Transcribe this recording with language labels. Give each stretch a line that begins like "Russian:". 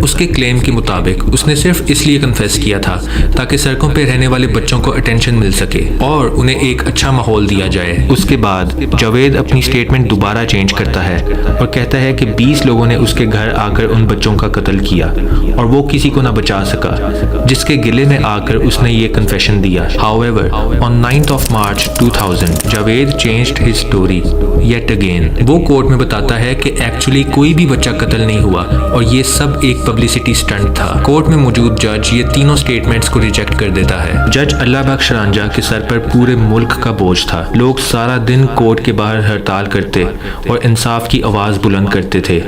Hindi: उसके क्लेम के मुताबिक उसने सिर्फ इसलिए कन्फेस किया था ताकि सड़कों पर रहने वाले बच्चों को अटेंशन मिल सके और उन्हें एक अच्छा माहौल दिया जाए। उसके बाद जावेद अपनी स्टेटमेंट दोबारा चेंज करता है और कहता है कि 20 लोगों ने उसके घर आकर उन बच्चों का कत्ल किया और वो किसी को ना बचा सका, जिसके गिले में आकर उसने ये कन्फेशन दिया।
English: However, on 9th of March 2000, Javed changed his story yet again.
Hindi: वो कोर्ट में बताता है कि एक्चुअली कोई भी बच्चा कत्ल नहीं हुआ और ये सब एक पब्लिसिटी स्टंट था। कोर्ट में मौजूद जज ये तीनों स्टेटमेंट्स को रिजेक्ट कर देता है। जज अल्लाह बख्श रांझा के सर पर पूरे मुल्क का बोझ था। लोग सारा दिन कोर्ट के बाहर हड़ताल करते और इंसाफ की आवाज़ बुलंद करते थे।